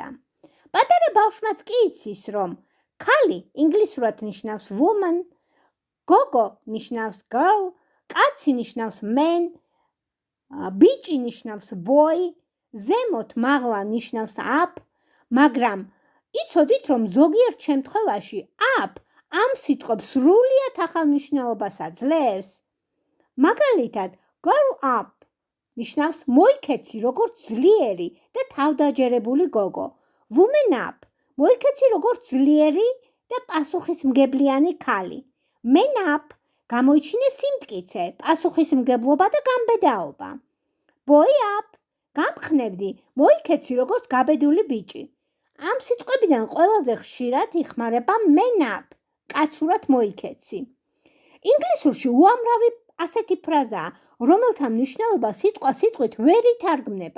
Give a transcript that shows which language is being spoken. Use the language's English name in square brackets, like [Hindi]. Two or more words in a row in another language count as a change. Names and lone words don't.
[Georgian] პატარა ბავშვმაც კი იცის, რომ ქალი ინგლისურად ნიშნავს woman, გოგო ნიშნავს girl, კაცი ნიშნავს man, ბიჭი ნიშნავს boy, ზემოთ მაღლა ნიშნავს up, მაგრამ იცოდით, რომ ზოგიერთ შემთხვევაში up ამ სიტყვებს სრულიად ახალ მნიშვნელობას აძლევს? მაგალითად, [English] girl up [Georgian] ნიშნავს მოიქეცი როგორც ძლიერი და თავდაჯერებული გოგო. [English] Woman up [Georgian] მოიქეცი როგორც ძლიერი და პასუხისმგებლიანი ქალი. [English] Man up [Georgian] გამოიჩინე სიმტკიცე, პასუხისმგებლობა და გამბედაობა. [English] Boy up [Georgian] გამხნევდი, მოიქეცი როგორც გაბედული ბიჭი. ამ სიტყვებიდან ყველაზე ხშირად იხმარება [English] man up, [Georgian] კაცურად მოიქეცი. ინგლისურში უამრავი ასეთი ფრაზაა, რომელთა მნიშვნელობა სიტყვით ვერ ითარგმნება.